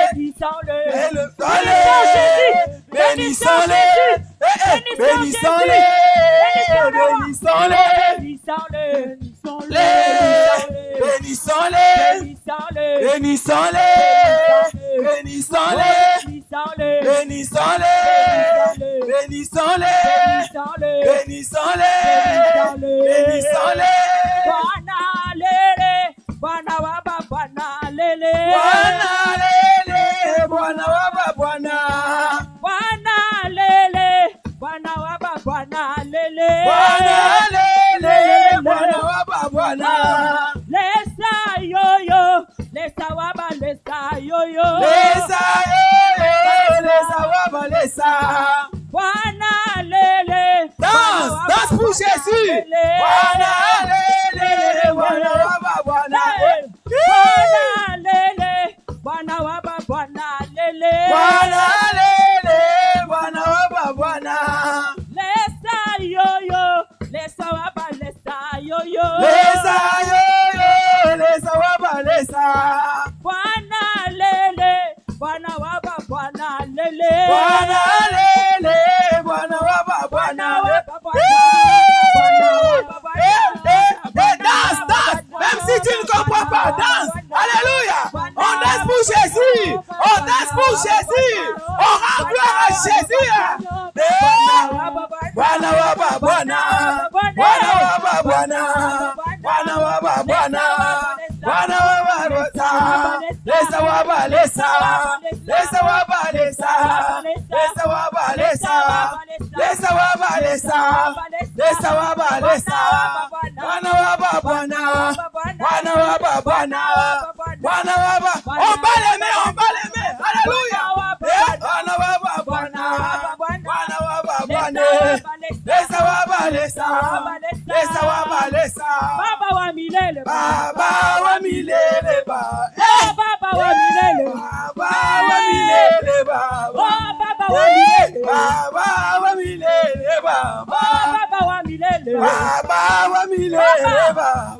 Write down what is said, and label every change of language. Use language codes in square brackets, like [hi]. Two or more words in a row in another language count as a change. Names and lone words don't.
[fr] bénissons-le, bénissons-le, bénissons-le, bénissons-le, bénissons-le, bénissons-le, bénissons-le, bénissons-le, bénissons-le, bénissons-le, [sw] Bwana waba Bwana lele, Bwana lele, Bwana waba Bwana, Bwana lele, Bwana waba Bwana lele, Bwana lele, Bwana waba Bwana, [bem] lesa yoyo, lesa waba lesa yoyo, lesa yoyo, lesa waba lesa. [sw] Bwana lele, [fr] Danse pour Jésus. [sw] Bwana lele, Bwana waba Bwana, Bwana lele, Bwana waba Bwana lele, Bwana lele, Bwana waba Bwana, [bem] lesa yoyo, lesa waba lesa yoyo, lesa yoyo, lesa waba lesa. [sw] Bwana lele, Bwana waba Bwana lele, Bwana lele, Bwana waba Bwana. [fr] Danse, danse, même si tu ne comprends pas, danse. Alléluia. On danse pour Jésus. On danse pour Jésus. On rend gloire à Jésus. [sw] Bwana waba Bwana, Bwana waba Bwana, Bwana waba Bwana, Bwana waba Rosa, [bem] lesa waba lesa, lesa waba lesa, lesa waba lesa, lesa waba lesa, lesa waba lesa, [sw] Bwana waba Bwana, Bwana waba Bwana, Bwana waba. [fr] On bat les mains, alléluia. [sw] Bwana waba Bwana, Bwana waba Bwana, [bem] lesa waba lesa, lesa waba lesa. [sw] Baba wa milele, Baba wa milele ba, Baba wa milele, Baba wa milele ba, Baba wa milele, Baba wa milele ba, Baba wa milele, Baba wa milele ba,